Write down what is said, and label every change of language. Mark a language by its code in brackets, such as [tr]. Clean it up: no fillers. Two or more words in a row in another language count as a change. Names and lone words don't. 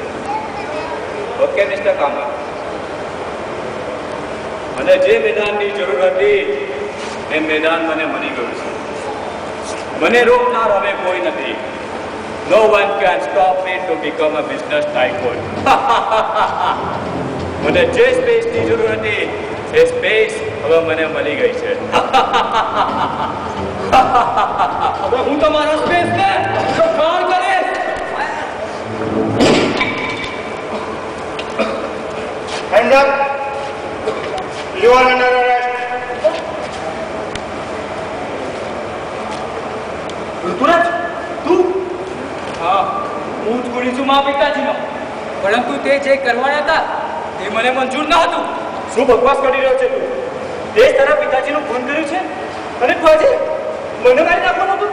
[gu] ઓકે મિસ્ટર કામર, મને જે મેદાનની જરૂર હતી એ મેદાન મને મળી ગયું છે. મને રોકનાર હવે કોઈ નથી. [en] No one can stop me to become a business tycoon. [gu] મને જે સ્પેસની જરૂર હતી એ સ્પેસ હવે મને મળી ગઈ છે. હવે હું તમારા સ્પેસને સફળ કરીશ. [en] Hands up. You are under arrest. [gu] ઋતુરાજ, તું? હા, હું જ ગુણી છું મા પિતાજીનો. પરંતુ તે જે કરવાના હતા તે મને મંજૂર ન હતું. શું બકવાસ કરી રહ્યો છે તું? તે તારા પિતાજીનું ખૂન કર્યું છે અને તું આજે મને મારી નાખવાનું હતું?